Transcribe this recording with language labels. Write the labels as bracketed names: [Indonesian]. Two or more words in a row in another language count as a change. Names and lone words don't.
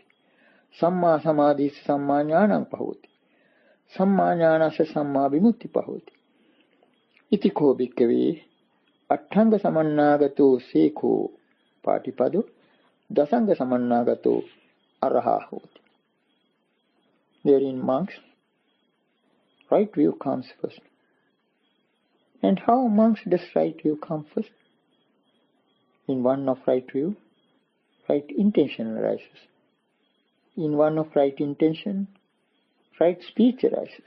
[Pali] Samma samadhissa samma jnanam pahoti. Samma jnanassa samma vimutti pahoti. Iti ko bhikkave atthanga samannagato sekho patipado dasanga samannagato araha hoti. [English] Therein, monks, right view comes first. And how, monks, does right view come first? In one of right view, right intention arises. In one of right intention, right speech arises.